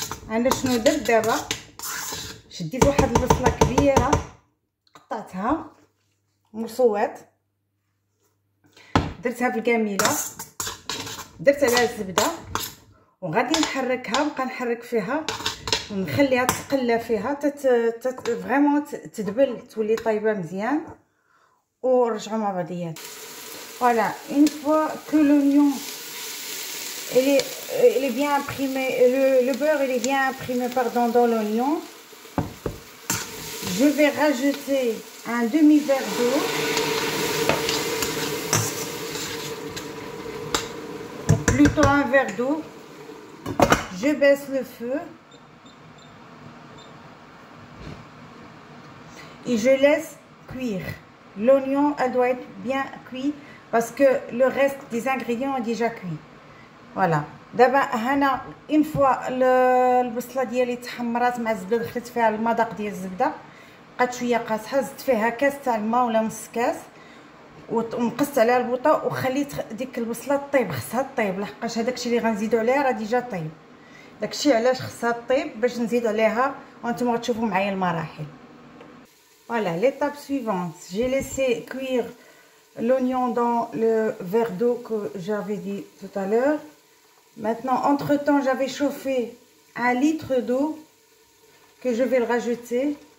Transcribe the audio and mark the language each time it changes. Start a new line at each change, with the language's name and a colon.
Arabic: أنا شنو درت دابا؟ شديت واحد البصلة كبيرة قطعتها مرصوات، درتها بالكاميلة، درت عليها الزبدة وغادي نحركها، نبقى نحرك فيها ونخليها تقلى فيها فريمون تدبل، تولي طايبه مزيان، ونرجعوا مع بعضيات.
French: Voilà, une fois que l'oignon il est bien imprimé, le beurre il est bien imprimé dans l'oignon, je vais rajouter un demi-verre d'eau, plutôt un verre d'eau. Je baisse le feu et je laisse cuire. L'oignon, elle doit être bien cuit parce que le reste des ingrédients est déjà cuit. Voilà. D'abord, une fois
Arabic: البصله ديالي تحمرات مع الزبده، دخلت فيها المذاق ديال الزبده، بقات شويه قاصحه، زدت فيها كاس تاع الماء ولا نص كاس، ونقصت عليها البوطه وخليت ديك البصله طيب. خصها طيب لحقاش هذاك الشيء اللي غنزيدو عليها راه ديجا طيب. داكشي علاش خصها طيب باش نزيد عليها، وانتم غتشوفوا معايا المراحل.
French: Voilà, l'étape suivante, j'ai laissé cuire l'oignon dans le verre d'eau que j'avais dit tout à l'heure. Maintenant, entre-temps, j'avais chauffé 1 litre d'eau que je vais le rajouter.